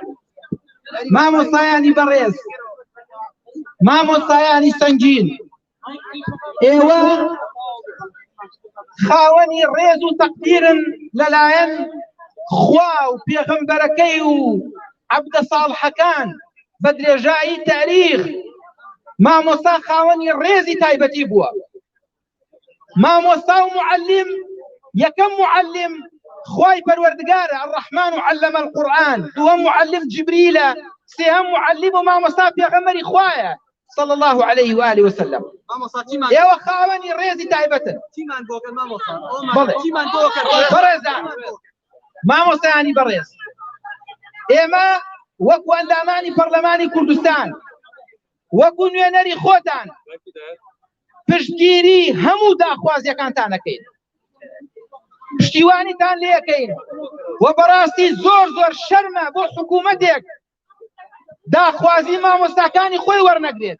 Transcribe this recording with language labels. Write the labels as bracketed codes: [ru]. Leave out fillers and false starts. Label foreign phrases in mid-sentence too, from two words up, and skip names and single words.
[ckb] مامۆستایانی بەڕێز، مامۆستایانی سەنگین، ئێوە خاوەنی ڕێز و تەقدیرن لەلایەن خوا و پێغەمبەرەکەی و عەبدە ساڵحەکان بە درێژایی تاریخ. مامۆستا خاوەنی ڕێزی تایبەتی بووە. مامۆستا و معلم یەکەم معلم خوای پەروەردگارە [ar] الرحمن علم القرآن، [ckb] دووەم معلم جبریلە، سێهەم معلم و مامۆستا پێغەمبەری خوایە [ar] صلى الله عليه وآله وسلم. [ckb] ئێوە خاوەنی ڕێزی تایبەتن. بەڕێزان مامۆستایانی بەڕێز، ئێمە وەکو ئەندامانی پەرلەمانی کوردستان وەکو نوێنەری خۆتان پشتگیری هەموو داخوازیەکانتان ئەکەین، پشتیوانیتان لێ ئەکەین و بەڕاستی زۆر زۆر شەرمە بۆ حکوومەتێک داخوازی مامۆستاکانی خۆی وەرنەگرێت.